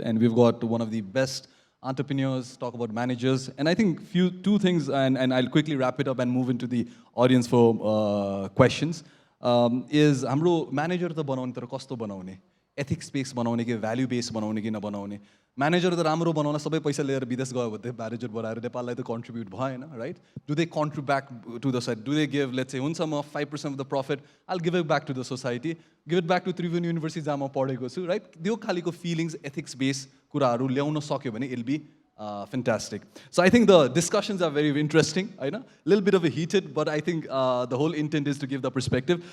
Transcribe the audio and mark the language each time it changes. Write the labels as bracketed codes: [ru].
[en] And we've got one of the best entrepreneurs, talk about managers. And I think two things, and I'll quickly wrap it up and move into the audience for questions, is [ne] हाम्रो manager त बनाउने तर कस्तो बनाउने, ethics based बनाउने कि value based बनाउने कि नबनाउने. Manager त राम्रो बनाउन सबै पैसा लिएर विदेश गयो भने manager बनाएर नेपाललाई त contribute भएन, right? [en] Do they contribute back to the society? Do they give, let's say, [ne] हुन्छ म [en] 5% of the profit, I'll give it back to the society, give it back to Tribhuvan University [ne] जहाँ म पढेको छु, [en] right? [ne] त्यो खालीको feelings, ethics based कुराहरू ल्याउन सक्यो भने [en] it'll be fantastic. So I think the discussions are very interesting. I know, a little bit of a heated, but I think the whole intent is to give the perspective.